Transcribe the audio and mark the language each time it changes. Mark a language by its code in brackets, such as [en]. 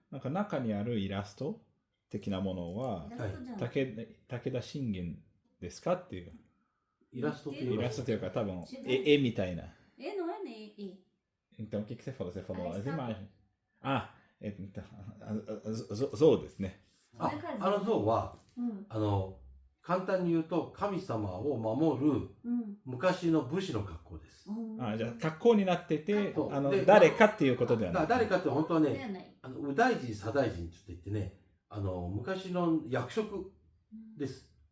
[ja] なんか中にあるイラスト的なものは、イラストじゃない武田信玄ですかっていう。イラストっていうイラストというか多分絵みたいな。 [pt] não é nem Então o que você falou? Você falou as imagens. [ja] 像ですね。あの像は、簡単に言うと神様を守る昔の武士の格好です。じゃあ格好になってて、誰かっていうことではない。誰かって本当はね、右大臣左大臣って言ってね、昔の役職です。